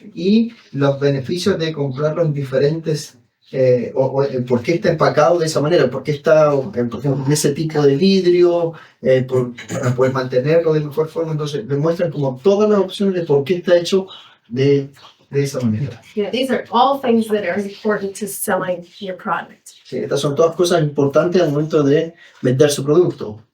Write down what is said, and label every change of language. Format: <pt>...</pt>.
<es>Y los beneficios de comprarlo en diferentes, o por qué está empacado de esa manera, por qué está, por ejemplo, en ese tipo de vidrio, para poder mantenerlo de mejor forma. Entonces, demuestran como todas las opciones de por qué está hecho de esa manera.</es> <en>Yeah, these are all things that are important to selling your product.</en> <es>Sí, estas son todas cosas importantes al momento de vender su producto.</es>